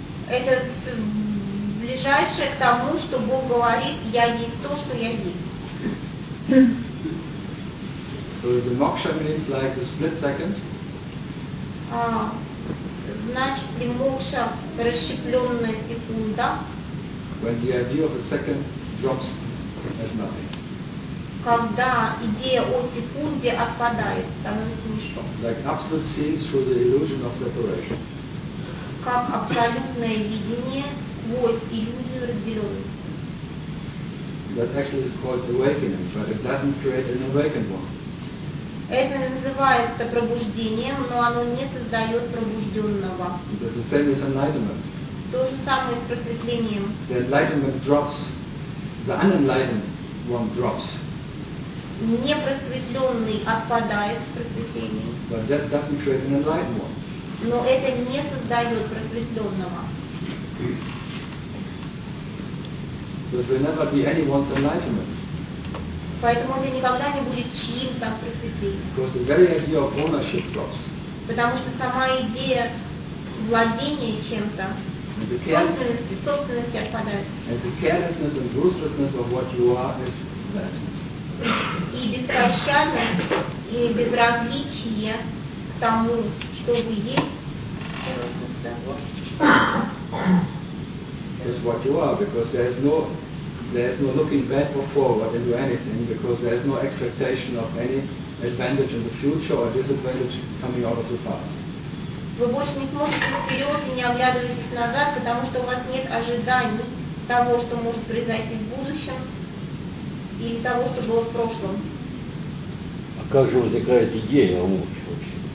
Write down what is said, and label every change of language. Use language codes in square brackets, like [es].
[ru] Это ближайшее к тому, что Бог говорит, я есть то, что я есть. [en] So the moksha means like the split second. [ru] Значит ли мокша расщепленная секунда? [en] When the idea of a second drops as nothing. [ru] Когда идея о секунде отпадает, становится ничто. [en] Like absolute seeing through the illusion of separation. [ru] Как абсолютное видение сквозь иллюзию разделенности. [en] That actually is called awakening, but it doesn't create an awakened one. [ru] Это называется пробуждением, но оно не создает пробужденного. [en] It is the same as enlightenment. [ru] То же самое с просветлением. [en] The enlightenment drops, the unenlightened one drops. [ru] Непросветленный отпадает с просветлением. [en] But that doesn't create an enlightened one. [ru] Но это не создает просветленного. [en] There will never be anyone's enlightenment. [ru] Поэтому это никогда не будет чьим-то просветлением. [en] Because the very idea of ownership drops. [ru] Потому что сама идея владения чем-то. [en] And the carelessness and ruthlessness of what you are is that. [ru] И беспощадность и безразличие к тому, что вы есть. [en] Is what you are, because there is no looking back or forward into anything, because there is no expectation of any advantage in the future or disadvantage coming out of the past. [ru] Вы больше не сможете вперед и не оглядываетесь назад, потому что у вас нет ожиданий того, что может произойти в будущем, или того, что было в прошлом. А как же возникает идея о мокше вообще?